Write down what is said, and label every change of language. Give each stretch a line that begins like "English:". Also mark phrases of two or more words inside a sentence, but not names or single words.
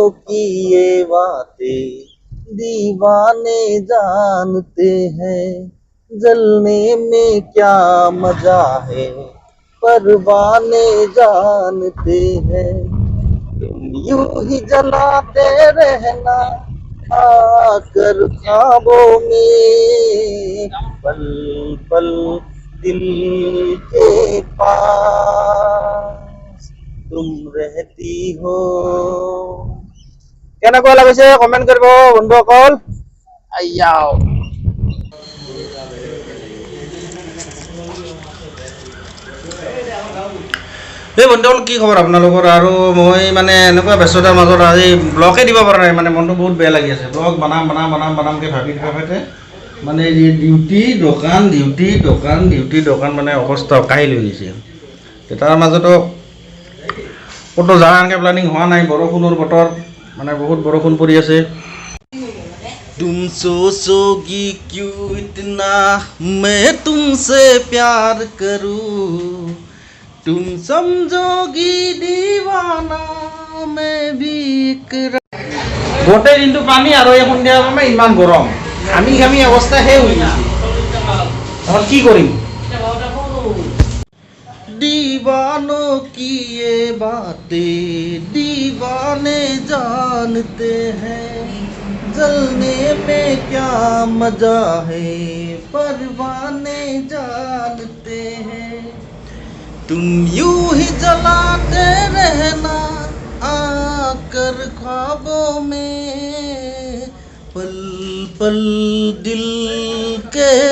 Hindi: की ये बातें दीवाने जानते हैं, जलने में क्या मजा है परवाने जानते हैं, तुम यूं ही जलाते रहना आकर ख्वाबों में, पल पल दिल के पास तुम रहती हो।
Assamese: কেনেকুৱা লাগিছে কমেন্ট কৰিব বন্ধুসকল। আইয়াও এই বন্ধুসকল কি খবৰ আপোনালোকৰ? আৰু মই মানে এনেকুৱা ব্যস্ততাৰ মাজত আজি ব্লগে দিব পৰা নাই, মানে মনটো বহুত বেয়া লাগি আছে। ব্লগ বনামকৈ ভাবি থাকোঁতে মানে ডিউটি দোকান মানে অৱস্থা কাহিল হৈ গৈছে। তাৰ মাজতো ক'তো যোৱাৰ এনেকৈ প্লানিং হোৱা নাই, বৰষুণৰ বতৰ মানে বহুত বৰষুণ পৰি আছে।
Hindi: तुम सोचोगी क्यों इतना मैं तुमसे प्यार करूं, तुम समझोगी दीवाना मैं भी
Assamese: গোটেই দিনটো পানী আৰু এই সন্ধিয়া সময় ইমান গৰম, আমি ঘামি অৱস্থা শেষ হৈ গৈছে। এখন কি কৰিম?
Hindi: दीवानों की ये बातें दीवाने जानते हैं, जलने में क्या मजा है परवाने जानते हैं, तुम यूं ही जलाते रहना आकर ख्वाबों में, पल पल दिल के